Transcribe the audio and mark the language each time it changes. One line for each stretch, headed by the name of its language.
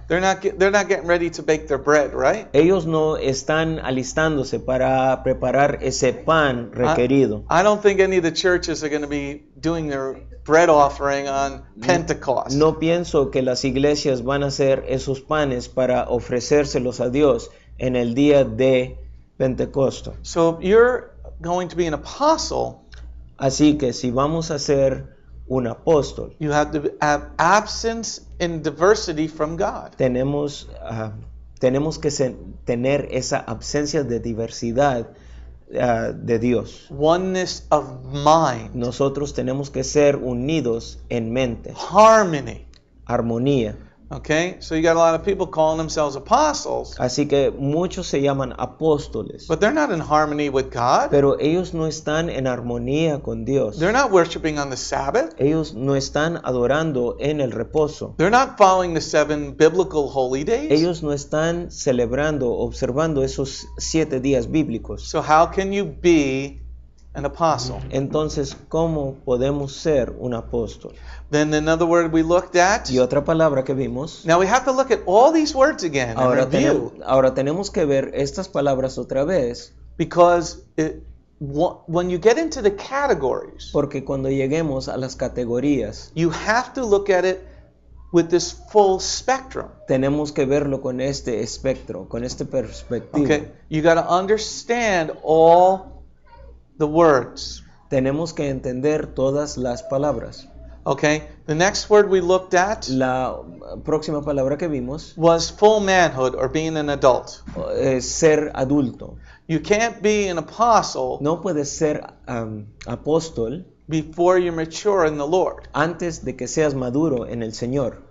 English: They're not getting ready to bake their bread, right?
Spanish: Ellos no están alistándose para preparar ese pan requerido.
English: I don't think any of the churches are going to be doing their bread offering on Pentecost.
Spanish: No pienso que las iglesias van a hacer esos panes para ofrecérselos a Dios en el día de Pentecosto.
English: So if you're going to be an apostle,
Spanish: Así que si vamos a ser un apóstol,
English: you have to have absence in diversity from God.
Spanish: tenemos que tener esa absencia de diversidad de Dios.
English: Oneness of mind,
Spanish: Nosotros tenemos que ser unidos en mente,
English: harmony.
Spanish: armonía.
English: Okay? So you got a lot of people calling themselves apostles,
Spanish: Así que muchos se llaman apóstoles,
English: but they're not in harmony with God.
Spanish: pero ellos no están en armonía con Dios.
English: They're not worshiping on the Sabbath.
Spanish: Ellos no están adorando en el reposo.
English: They're not following the 7 biblical holy days.
Spanish: Ellos no están celebrando, observando esos 7 días bíblicos.
English: So how can you be an apostle?
Spanish: Entonces, ¿cómo podemos ser un apóstol?
English: Then another word we looked at.
Spanish: Y otra palabra que vimos.
English: Now we have to look at all these words again and review,
Spanish: Ahora tenemos que ver estas palabras otra vez,
English: because when you get into the categories,
Spanish: porque cuando lleguemos a las categorías,
English: you have to look at it with this full spectrum.
Spanish: tenemos que verlo con este espectro, con este perspectiva.
English: Okay, you got to understand all the words.
Spanish: Tenemos que entender todas las palabras.
English: Okay, the next word we looked at
Spanish: La próxima palabra que vimos
English: was full manhood, or being an adult.
Spanish: es ser adulto.
English: You can't be an apostle
Spanish: No puedes ser apóstol
English: before you're mature in the Lord.
Spanish: antes de que seas maduro en el Señor.